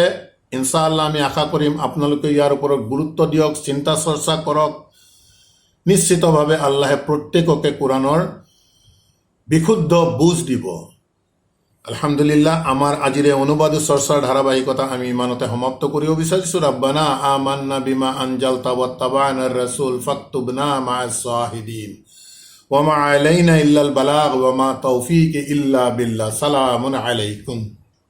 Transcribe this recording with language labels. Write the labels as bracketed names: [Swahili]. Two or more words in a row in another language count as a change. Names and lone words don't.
[Arabic] إن شاء الله [Assamese] আমি আশা কৰিম আপোনালোকে ইয়াৰ ওপৰত গুৰুত্ব দিয়ক, চিন্তা চৰ্চা কৰক। নিশ্চিতভাৱে আল্লাহে প্ৰত্যেককে কোৰাণৰ বিশুদ্ধ বুজ দিব। [Arabic] الحمد لله, [Assamese] আমাৰ আজিৰ এই অনুবাদ চৰ্চাৰ ধাৰাবাহিকতা আমি ইমানতে সমাপ্ত কৰিব বিচাৰিছোঁ। [Arabic] ربنا آمنا بما أنزلت واتبعنا الرسول فاكتبنا مع الشاهدين وما علينا إلا البلاغ وما توفيقي إلا بالله. سلام عليكم.